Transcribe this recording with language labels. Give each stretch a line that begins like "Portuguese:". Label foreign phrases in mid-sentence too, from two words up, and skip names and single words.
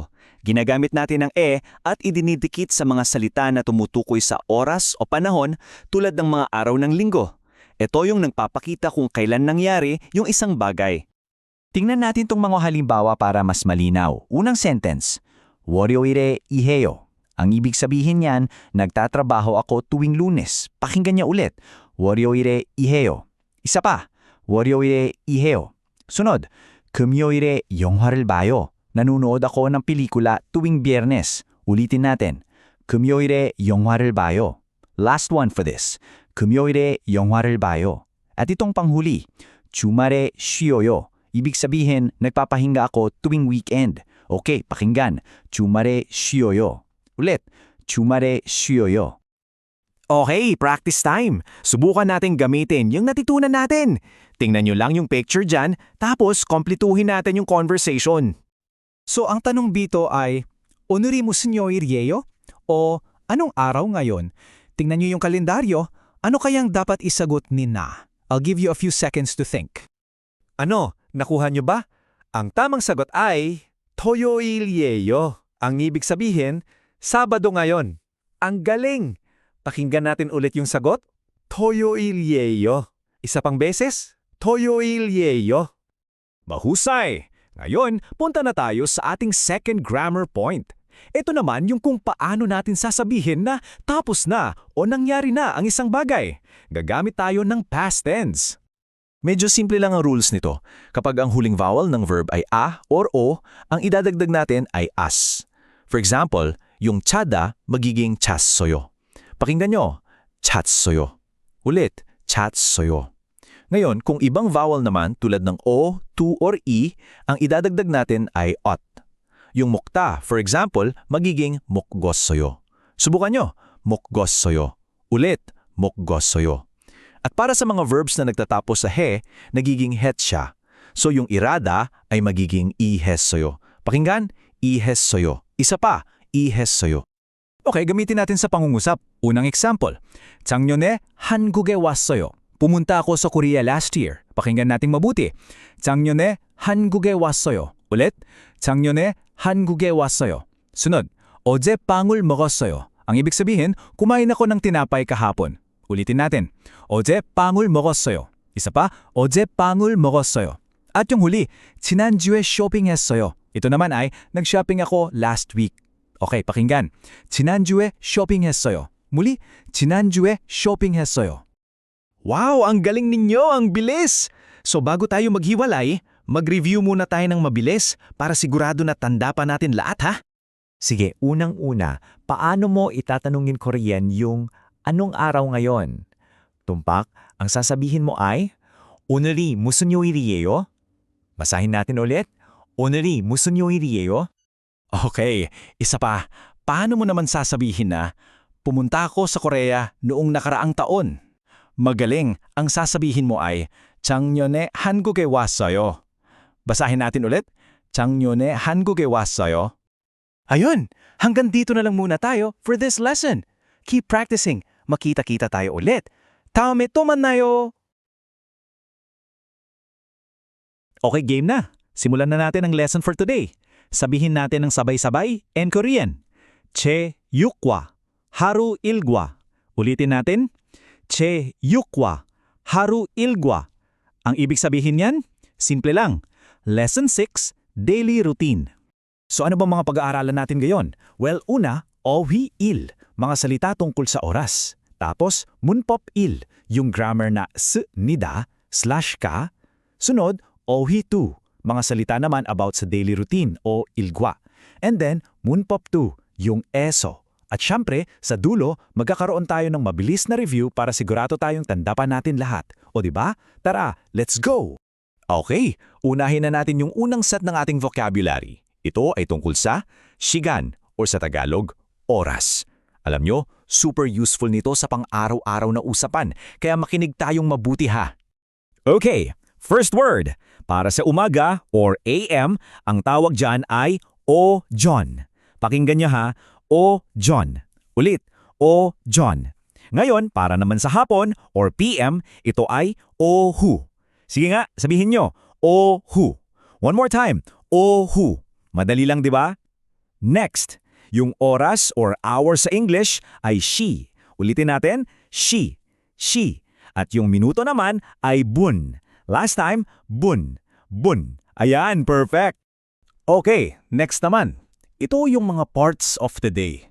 Filipino: Ginagamit natin ang e at idinidikit sa mga salita na tumutukoy sa oras o panahon tulad ng mga araw ng linggo. Ito yung nagpapakita kung kailan nangyari yung isang bagay. Tingnan natin tong mga halimbawa para mas malinaw. Unang sentence,
Korean: 월요일에 일해요.
Filipino: Ang ibig sabihin niyan, nagtatrabaho ako tuwing Lunes. Pakinggan niya ulit,
Korean: 월요일에 일해요.
Filipino: Isa pa,
Korean: 월요일에 일해요.
Filipino: Sunod,
Korean: 금요일에 영화를 봐요.
Filipino: Nanunood ako ng pelikula tuwing Biyernes. Ulitin natin,
Korean: 금요일에 영화를 봐요.
English: Last one for this,
Korean: 금요일에 영화를 봐요.
Filipino: At itong panghuli,
Korean: 주말에 쉬어요.
Filipino: Ibig sabihin, nagpapahinga ako tuwing weekend. Okay, pakinggan,
Korean: 주말에 쉬어요.
Filipino: Ulit,
Korean: 주말에 쉬어요.
English: Okay, practice time.
Filipino: Subukan natin gamitin yung natutunan natin. Tingnan nyo lang yung picture dyan, tapos kompletuhin natin yung conversation. So ang tanong dito ay,
Korean: 오늘이 무슨 요일이에요?
Filipino: O anong araw ngayon? Tingnan niyo yung kalendaryo, ano kayang dapat isagot ni na?
English: I'll give you a few seconds to think.
Filipino: Ano, nakuha nyo ba? Ang tamang sagot ay toyoilyeyo. Ang ibig sabihin, Sabado ngayon. Ang galing! Pakinggan natin ulit yung sagot.
Korean: toyoilyeyo.
Filipino: Isa pang beses, toyoilyeyo. Mahusay! Ngayon, punta na tayo sa ating
English: second grammar point.
Filipino: Ito naman yung kung paano natin sasabihin na tapos na o nangyari na ang isang bagay. Gagamit tayo ng past tense. Medyo simple lang ang rules nito. Kapag ang huling vowel ng verb ay a or o, ang idadagdag natin ay as.
English: For example,
Filipino: yung tsada magiging chassoyo. Pakinggan nyo, chatsoyo. Ulit, chatsoyo. Ngayon, kung ibang vowel naman tulad ng o, to, or e, ang idadagdag natin ay ot. Yung mukta,
English: for example,
Filipino: magiging mukgossoyo. Subukan nyo, mukgossoyo. Ulit, mukgossoyo. At para sa mga verbs na nagtatapos sa he, nagiging het siya. So yung irada ay magiging ihessoyo. Pakinggan, ihessoyo. Isa pa, ihessoyo. Okay, gamitin natin sa pangungusap. Unang example,
Korean: 작년에 한국에 왔어요.
Filipino: Pumunta ako sa Korea
English: last year.
Filipino: Pakinggan nating mabuti.
Korean: 작년에 한국에 왔어요.
Filipino: Ulit,
Korean: 작년에 한국에 왔어요.
Filipino: Sunod,
Korean: 어제 빵을 먹었어요.
Filipino: Ang ibig sabihin, kumain ako ng tinapay kahapon. Ulitin natin.
Korean: 어제 빵을 먹었어요.
Filipino: Isa pa,
Korean: 어제 빵을 먹었어요.
Filipino: At yung huli,
Korean: 지난주에 쇼핑했어요.
Filipino: Ito naman ay, nag-shopping ako
English: last week.
Filipino: Okay, pakinggan.
Korean: 지난주에 쇼핑했어요. Muli, 지난주에 쇼핑했어요.
Filipino: Wow, ang galing ninyo, ang bilis! So bago tayo maghiwalay, mag-review muna tayo ng mabilis para sigurado na tanda pa natin lahat ha? Sige, unang-una, paano mo itatanungin Korean yung anong araw ngayon? Tumpak, ang sasabihin mo ay,
Korean: 오늘이 무슨 요일이에요?
Filipino: Basahin natin ulit.
Korean: 오늘이 무슨 요일이에요?
Filipino: Okay, isa pa. Paano mo naman sasabihin na, pumunta ako sa Korea noong nakaraang taon? Magaling, ang sasabihin mo ay,
Korean: 작년에 한국에 왔어요.
Filipino: Basahin natin ulit.
Korean: 작년에 한국에 왔어요.
Filipino: Ayun, hanggang dito na lang muna tayo
English: for this lesson. Keep practicing.
Filipino: Makita-kita tayo ulit.
Korean: 다음에 또 만나요.
Filipino: Okay, game na. Simulan na natin ang lesson
English: for today.
Filipino: Sabihin natin ng sabay-sabay
English: in Korean.
Korean: 제6과 하루 일과.
Filipino: Ulitin natin.
Korean: 제6과 하루 일과.
Filipino: Ang ibig sabihin niyan, simple lang.
English: Lesson 6, daily routine.
Filipino: So ano ba mga pag-aaralan natin ngayon? Well, una, 어휘일, mga salita tungkol sa oras. Tapos, 문법일, yung grammar na s, nida, /ka. Sunod, 어휘2, mga salita naman about sa
English: daily routine
Filipino: o ilgwa.
English: And then,
Filipino: 문법2, yung eso. At syempre, sa dulo, magkakaroon tayo ng mabilis na review para sigurado tayong tanda pa natin lahat. O diba? Tara,
English: let's go!
Filipino: Okay, unahin na natin yung unang set ng ating vocabulary. Ito ay tungkol sa sigan o sa Tagalog, oras. Alam nyo, super useful nito sa pang-araw-araw na usapan, kaya makinig tayong mabuti ha. Okay, first word. Para sa umaga
English: or AM,
Filipino: ang tawag dyan ay o-jon. Pakinggan nyo ha, o-jon. Ulit, o-jon. Ngayon, para naman sa hapon
English: or PM,
Filipino: ito ay ohu. Sige nga, sabihin nyo,
Korean: ohu.
English: One more time, ohu.
Filipino: Madali lang, di ba? Next, yung oras
English: or hour
Filipino: sa English ay she. Ulitin natin,
Korean: she. She.
Filipino: At yung minuto naman ay bun.
English: Last time,
Filipino: bun. Bun. Ayan, perfect. Okay, next naman. Ito yung mga
English: parts of the day.